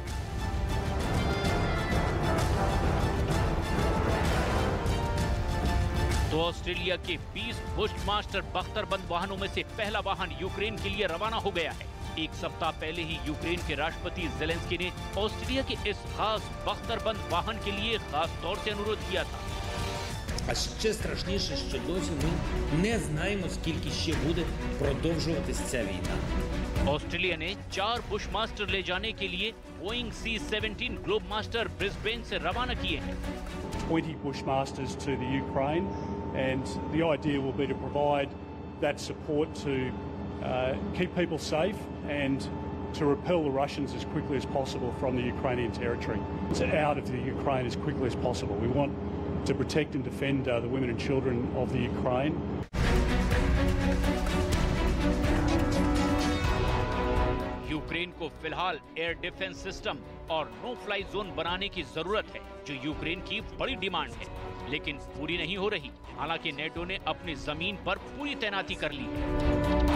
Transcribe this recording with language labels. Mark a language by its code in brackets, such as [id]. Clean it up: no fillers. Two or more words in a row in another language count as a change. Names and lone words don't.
[hi] तो ऑस्ट्रेलिया के 20 बुशमास्टर बख्तरबंद वाहनों में से पहला वाहन यूक्रेन के लिए रवाना हो गया है। एक सप्ताह पहले ही यूक्रेन के राष्ट्रपति ज़ेलेंस्की ने ऑस्ट्रेलिया के इस खास बख्तरबंद वाहन के लिए खास तौर से अनुरोध किया था। [uk] А ще страшніше, що досі ми не знаємо, скільки ще буде продовжуватись ця війна. [hi] ऑस्ट्रेलिया ने 4 बुशमास्टर ले जाने के लिए बोइंग C-17 ग्लोबमास्टर ब्रिस्बेन से रवाना किए हैं। [en] 20 Bushmasters to the Ukraine, and the idea will be to provide that support to keep people safe and to repel the Russians as quickly as possible from the Ukrainian territory. So out of the Ukraine as quickly as possible. We want to protect and defend the women and children of the Ukraine. [hi] यूक्रेन को फिलहाल [en] air defense system [hi] और [en] no fly zone [hi] बनाने की जरूरत है, जो यूक्रेन की बड़ी डिमांड है, लेकिन पूरी नहीं हो रही। हालांकि नेटो ने अपनी जमीन पर पूरी तैनाती कर ली है।